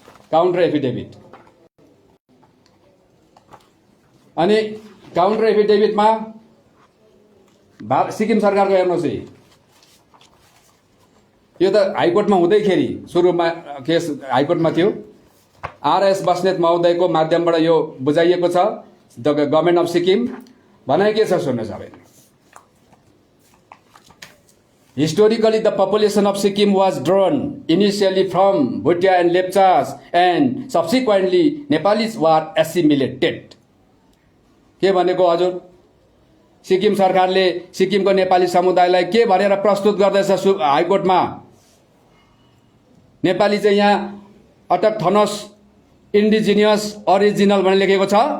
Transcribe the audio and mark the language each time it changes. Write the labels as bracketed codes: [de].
[ne] Counter affidavit, अनि counter एफिडेभिटमा Sikkim सरकारको हेर्नुहोस् है, यो त हाइकोर्टमा हुँदैखेरि सुरुमा केस हाइकोर्टमा थियो। आरएस बस्नेत महोदयको माध्यमबाट यो बुझाइएको छ। द गभर्मेन्ट अफ सिक्किम भनाइ के छ सुन्नुहोस्। [en] अब historically the population of Sikkim was drawn initially from Bhutia and Lepchas and subsequently Nepalis were assimilated। [ne] के भनेको हजुर, सिक्किम सरकारले सिक्किमको नेपाली समुदायलाई के भनेर प्रस्तुत गर्दैछ हाइकोर्टमा? नेपाली चाहिँ यहाँ अटकथनस इन्डिजिनियस ओरिजिनल भनेर लेखेको छ।